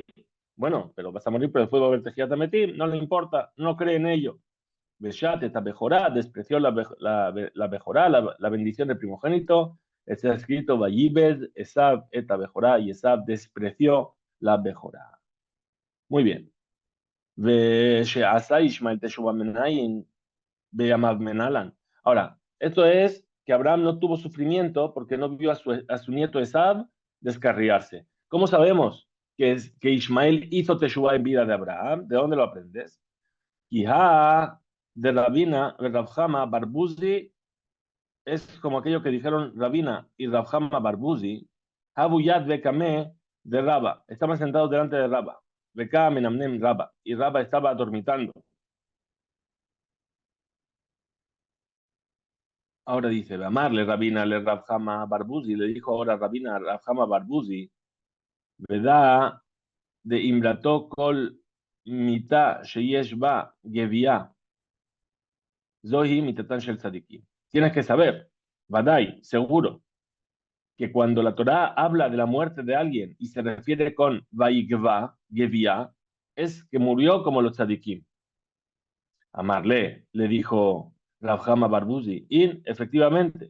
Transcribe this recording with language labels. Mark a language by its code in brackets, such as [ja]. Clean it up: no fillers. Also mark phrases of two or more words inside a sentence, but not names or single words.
[es] Bueno, pero vas a morir, pero después va a haber [he] תחיית המתים, [es] no le importa, no cree en ello. Beshat esta mejorá, despreció la mejorá, la bendición del primogénito. Está escrito, [he] ויבז עשו את [es] mejorá, y Esab despreció la mejorá. Muy bien. [he] ושעשה ישמעאל תשובה מנין בימיו מנהלן. [es] Ahora, esto es que Abraham no tuvo sufrimiento porque no vio a su nieto Esab descarriarse. ¿Cómo sabemos que Ismael hizo Teshuvah en vida de Abraham? ¿De dónde lo aprendes? [arc] כי הא ד [es] Rabina, Rabjama Barbuzi, es como aquello que dijeron Rabina y Rabjama Barbuzi, [arc] הוו יתבי קמיה דרבא, [es] estaban sentados delante de Raba, [arc] קמיה מנמנם רבא, [es] y Raba estaba dormitando. Ahora dice, [arc] אמר ליה רבינא לרב חמא בר בוזי, [es] le dijo ahora Rabina Rabjama Barbuzi, ¿verdad? [he] דאמרת כל מיתה שיש בה גויעה זו היא מיתתן של צדיקים. [es] Tienes que saber, Badai, seguro, que cuando la Torá habla de la muerte de alguien y se refiere con Vaigva, Gevia, es que murió como los tzadikim. Amarle, le dijo Rabjama Barbuzi, y efectivamente.